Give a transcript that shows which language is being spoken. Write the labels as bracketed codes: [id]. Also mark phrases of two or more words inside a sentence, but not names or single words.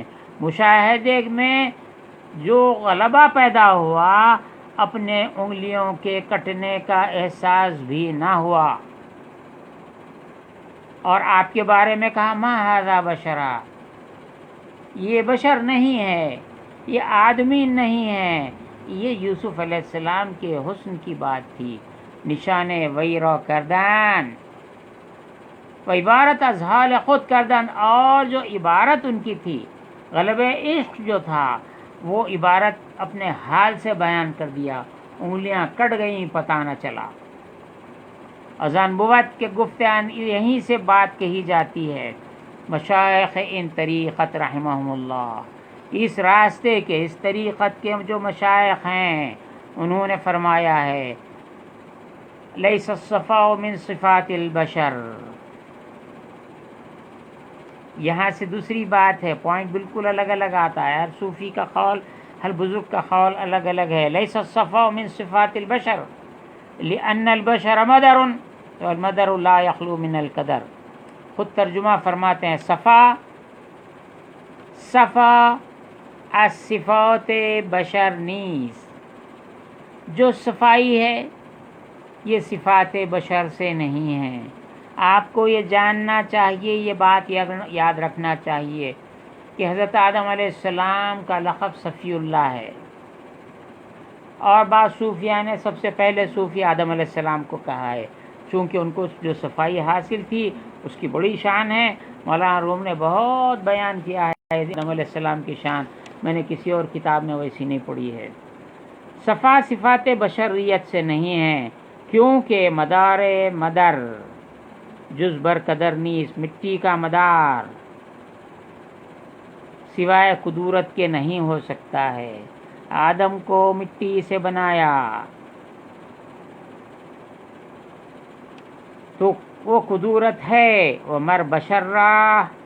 [ur] مشاہدے میں جو غلبہ پیدا ہوا، اپنے انگلیوں کے کٹنے کا احساس بھی نہ ہوا. اور آپ کے بارے میں کہا [ar] ما ھذا بشرا، [ur] یہ بشر نہیں ہے، یہ آدمی نہیں ہے. یہ یوسف علیہ السلام کے حسن کی بات تھی. [fa] نشان ویرا کردن و عبارت از حال خود کردن، [ur] اور جو عبارت ان کی تھی غلبہ عشق جو تھا وہ عبارت اپنے حال سے بیان کر دیا. انگلیاں کٹ گئیں، پتہ نہ چلا. [fa] اذان بوت کے گفتان [ur] یہیں سے بات کہی جاتی ہے. مشائخ ان طریقت رحمہم اللہ، اس راستے کے اس طریقت کے جو مشائخ ہیں انہوں نے فرمایا ہے [ar] لیس الصفاء من صفات البشر. [ur] یہاں سے دوسری بات ہے، پوائنٹ بالکل الگ الگ آتا ہے. ہر صوفی کا قول، ہر بزرگ کا قول الگ الگ ہے. [ar] لیس الصفاء من صفات البشر لأن البشر مدر والمدر لا يخلو من القدر. [ur] خود ترجمہ فرماتے ہیں [fa] صفا از صفات بشر نیز، [ur] جو صفائی ہے یہ صفات بشر سے نہیں ہے. آپ کو یہ جاننا چاہیے، یہ بات یاد رکھنا چاہیے کہ حضرت آدم علیہ السلام کا لقب صفی اللہ ہے، اور بعض صوفیہ نے سب سے پہلے صوفی آدم علیہ السلام کو کہا ہے، چونکہ ان کو جو صفائی حاصل تھی اس کی بڑی شان ہے. مولانا روم نے بہت بیان کیا ہے آدم علیہ السلام کی شان، میں نے کسی اور کتاب میں ویسی نہیں پڑھی ہے. صفا صفات بشریت سے نہیں ہے، کیونکہ [fa] مدار مدر جز بر قدر نیست، [ur] مٹی کا مدار سوائے قدرت کے نہیں ہو سکتا ہے۔ آدم کو مٹی سے بنایا تو وہ قدرت ہے، وہ [fa] مر بشر را،